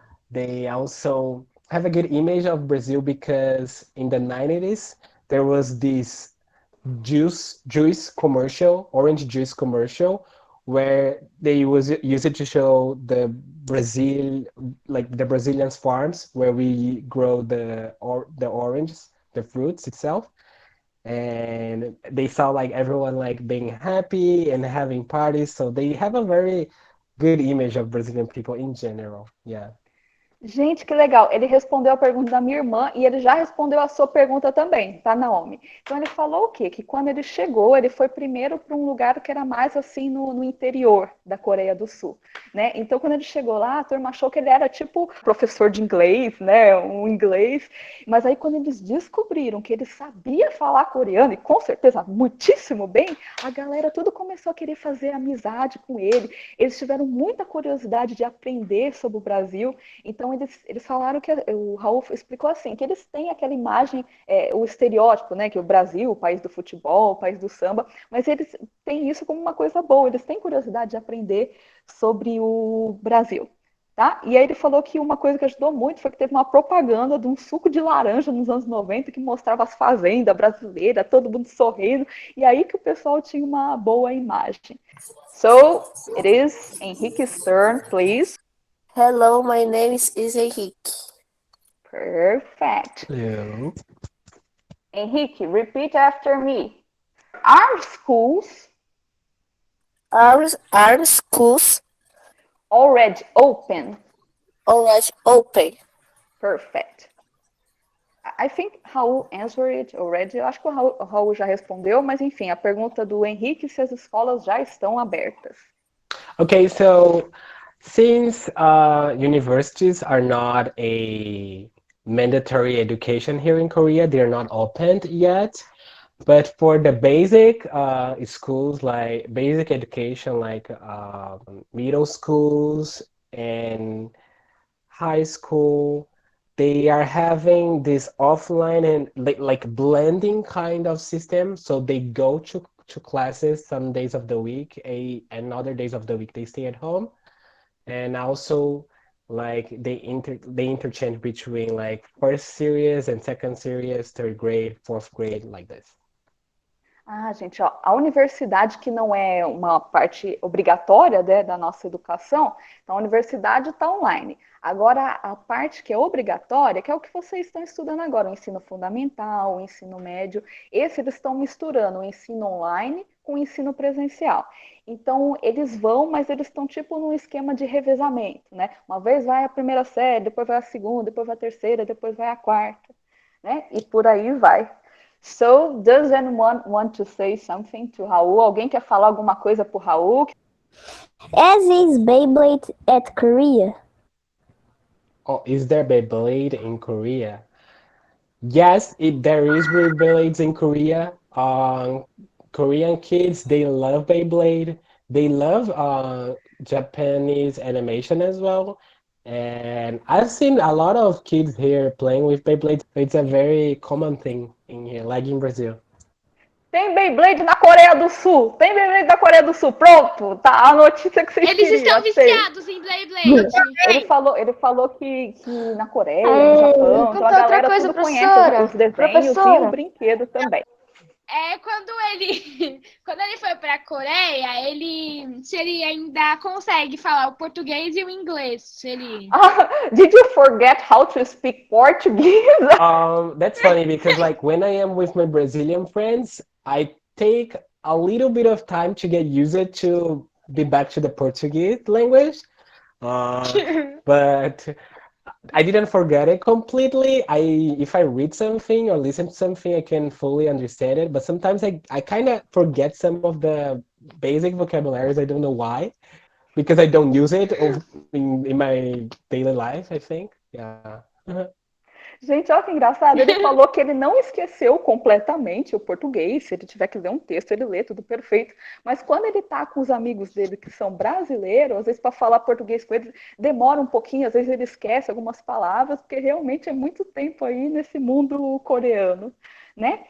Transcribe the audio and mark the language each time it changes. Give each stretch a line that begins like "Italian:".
English: They also have a good image of Brazil because in the 90s there was this juice commercial, orange juice commercial, where they was use it to show the Brazil, like the Brazilian farms where we grow the oranges, the fruits itself, and they saw like everyone like being happy and having parties, so they have a very good image of Brazilian people in general. Yeah.
Portuguese: Gente, que legal. Ele respondeu a pergunta da minha irmã e ele já respondeu a sua pergunta também, tá, Naomi? Então ele falou o quê? Que quando ele chegou, ele foi primeiro para um lugar que era mais assim no interior da Coreia do Sul, né? Então quando ele chegou lá, a turma achou que ele era tipo professor de inglês, né? Um inglês. Mas aí quando eles descobriram que ele sabia falar coreano, e com certeza muitíssimo bem, a galera tudo começou a querer fazer amizade com ele. Eles tiveram muita curiosidade de aprender sobre o Brasil. Então, eles falaram que o Raul explicou assim, que eles têm aquela imagem, o estereótipo, né, que o Brasil, o país do futebol, o país do samba, mas eles têm isso como uma coisa boa, eles têm curiosidade de aprender sobre o Brasil. Tá? E aí ele falou que uma coisa que ajudou muito foi que teve uma propaganda de um suco de laranja nos anos 90 que mostrava as fazendas brasileiras, todo mundo sorrindo, e aí que o pessoal tinha uma boa imagem.
English: So, it is Henrique's turn, please. Hello, my name is Henrique. Perfect. Hello. Henrique, repeat after me. Are schools Are schools already open? already open? Perfect. I think Raul answered it already.
Portuguese: Eu acho que o Raul já respondeu, mas enfim, a pergunta do Henrique se as escolas já estão abertas.
English: Okay, so since universities are not a mandatory education here in Korea, they're not opened yet. But for the basic schools, like basic education, like middle schools and high school, they are having this offline and like blending kind of system. So they go to classes some days of the week, and other days of the week they stay at home. And also like they interchange between like first series and second series, third grade, fourth grade, like this.
Portuguese: Ah, gente, ó, a universidade que não é uma parte obrigatória, né, da nossa educação, então a universidade está online. Agora, a parte que é obrigatória, que é o que vocês estão estudando agora, o ensino fundamental, o ensino médio, esse eles estão misturando o ensino online com o ensino presencial. Então, eles vão, mas eles estão tipo num esquema de revezamento, né? Uma vez vai a primeira série, depois vai a segunda, depois vai a terceira, depois vai a quarta, né? E por aí vai.
English: So, does anyone want to say something to Raul?
Portuguese: Alguém quer falar alguma coisa pro Raul?
English: As is Beyblade at Korea? Oh, is there Beyblade in Korea? Yes, there is Beyblades in Korea. Korean kids, they love Beyblade. They love Japanese animation as well. And I've seen a lot of kids here playing with Beyblades. It's a very common thing in here, like in Brazil.
Portuguese: Tem Beyblade na Coreia do Sul. Tem Beyblade na Coreia do Sul. Pronto, tá a notícia que vocês Eles queriam. estão viciados em Beyblade. Ele falou que na Coreia, no Japão, então a galera outra coisa, tudo conhece professora. os desenhos e o brinquedo também. Quando ele foi para a Coreia, se ele ainda consegue falar o português e o inglês.
English: Did you forget how to speak Portuguese? That's funny because like when I am with my Brazilian friends, I take a little bit of time to get used to be back to the Portuguese language. But I didn't forget it completely. If I read something or listen to something, I can fully understand it. But sometimes I kind of forget some of the basic vocabularies. I don't know why, because I don't use it in my daily life, I think. Yeah.
Portuguese: Gente, olha que engraçado. Ele falou que ele não esqueceu completamente o português. Se ele tiver que ler um texto, ele lê tudo perfeito. Mas quando ele está com os amigos dele que são brasileiros, às vezes para falar português com eles, demora um pouquinho, às vezes ele esquece algumas palavras, porque realmente é muito tempo aí nesse mundo coreano. Né?